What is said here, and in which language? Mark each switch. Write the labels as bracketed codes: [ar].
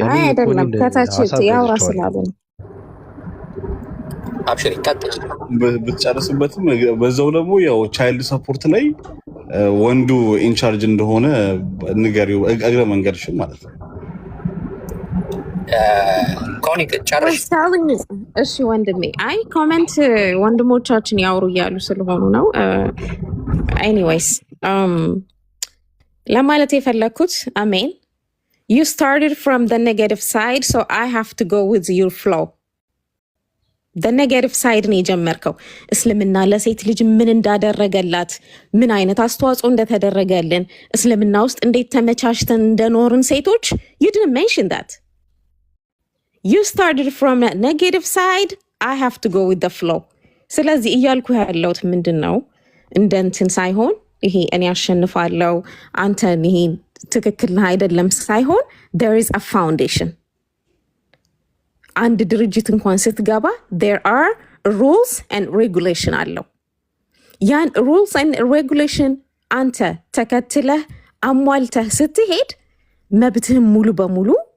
[am] አይደለም ከታች ያወራ ስላለ አብሽሪ ቀጥል ብትጨርስበትም በዛው ደግሞ ያው ቻይልድ ሰፖርት ላይ ወንዱ ኢንቻርጅ እንደሆነ ንገሪው እግረ መንገድሽን ማለት ነው። ኮኒክ ጨርሽ። እሺ ወንድሜ አይ ኮሜንት ወንድሞቻችን ያወሩ እያሉ ስለሆኑ ነው። ኤኒዌይስ ለማለት የፈለኩት አሜን [en] you started from the negative side so I have to go with your flow. the negative side [am] ነው የጀመርከው። እስልምና ለሴት ልጅ ምን እንዳደረገላት ምን አይነት አስተዋጽኦ እንደተደረገልን እስልምና ውስጥ እንዴት ተመቻችተን እንደኖርን ሴቶች [en] you didn't mention that. you started from a negative side, I have to go with the flow. [am] ስለዚህ እያልኩ ያለሁት ምንድነው እንደ እንትን ሳይሆን ይሄ እኔ አሸንፋለሁ አንተን ይሄ ትክክል አይደለም ሳይሆን [en] there is a foundation. [am] አንድ ድርጅት እንኳን ስትገባ [en] there are rules and regulation [am] አለው። ያን [en] rules and regulation [am] አንተ ተከትለህ አሟልተህ ስትሄድ መብትህን ሙሉ በሙሉ